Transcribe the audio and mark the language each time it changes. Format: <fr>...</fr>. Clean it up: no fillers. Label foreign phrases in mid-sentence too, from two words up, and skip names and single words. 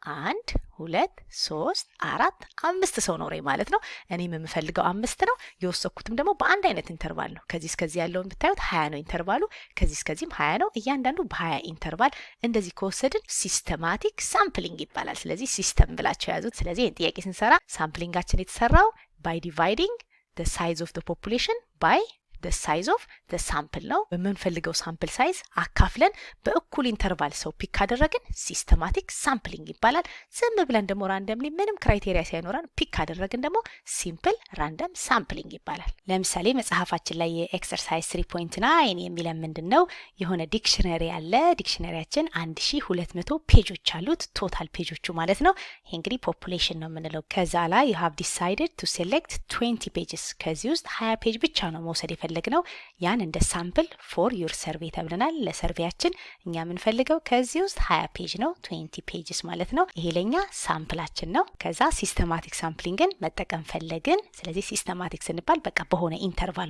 <am>1 2 3 4 5 ሰው ነው ማለት ነው። እኔም የምፈልገው 5 ነው። የወሰኩትም ደግሞ በአንድ አይነት ኢንተርቫል ነው። ከዚህ እስከዚህ ያለውን ብታዩት 20 ነው ኢንተርቫሉ። ከዚህ እስከዚህም 20 ነው። እያንዳንዱ በ20 ኢንተርቫል እንደዚህ ከወሰድን</am> <en>systematic sampling</en> <am>ይባላል። ስለዚህ ሲስተም ብላችሁ ያዙት። ስለዚህ ይህን ጥያቄ ስንሰራ ሳምፕሊንጋችን የተሰራው</am> <en>by dividing the size of the population by the size of the sample</en> <am>ነው። በምንፈልገው</am> <en>sample size</en> <am>አካፍለን በእኩል ኢንተርቫል ሰው ፒክ ካደረግን</am> <en>systematic sampling</en> <am>ይባላል። ዝም ብለን ደግሞ ራንደምሊ ምንም ክራይቴሪያ ሳይኖረን ፒክ ካደረግን ደግሞ</am> <en>simple random sampling</en> <am>ይባላል። ለምሳሌ መጽሐፋችን ላይ የኤክሰርሳይዝ 3.9 የሚለን ምንድነው? የሆነ ዲክሽነሪ አለ። ዲክሽነሪያችን 1200 ፔጆች አሉት፣ ቶታል ፔጆቹ ማለት ነው። ይሄ እንግዲህ ፖፑሌሽን ነው የምንለው። ከዛ ላይ</am> <en>you have decided to select 20 pages።</en> <am>ከዚህ ውስጥ 20 ፔጅ ብቻ ነው መውሰድ ነው። ያን እንደ</am> <en>sample for your survey</en> <am>ተብለናል። ለሰርቬያችን እኛ የምንፈልገው ከዚህ ውስጥ 20 ፔጅ ነው፣ 20 ፔጅስ ማለት ነው። ይሄ ለኛ ሳምፕላችን ነው። ከዛ</am> <en>systematic sampling</en> <am>መጠቀም ፈለግን። ስለዚህ ሲስተማቲክ ስንባል በቃ በሆነ ኢንተርቫል</am>